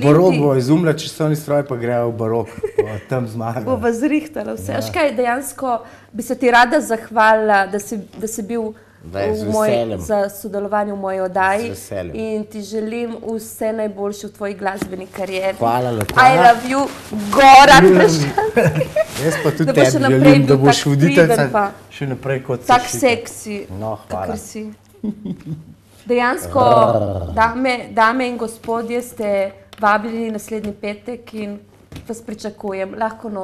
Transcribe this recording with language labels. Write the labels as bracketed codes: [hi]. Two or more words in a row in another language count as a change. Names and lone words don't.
[sl] V barok bo izumlja časovni stroj, pa grejo v barok, tam zmaga. Bo zrihtala vse. Aš kaj, dejansko bi se ti rada zahvalila, da si bil za sodelovanje v moji oddaji in ti želim vse najboljše v tvoji glasbeni karieri. Hvala lepo. [en] I love you, Goran Prešan. [sl] Jaz pa tudi tebi želim, da boš voditeljica še naprej kot si. Tak seksi, kakor si. Dejansko, dame in gospodje, ste vabljeni naslednji petek in vas pričakujem.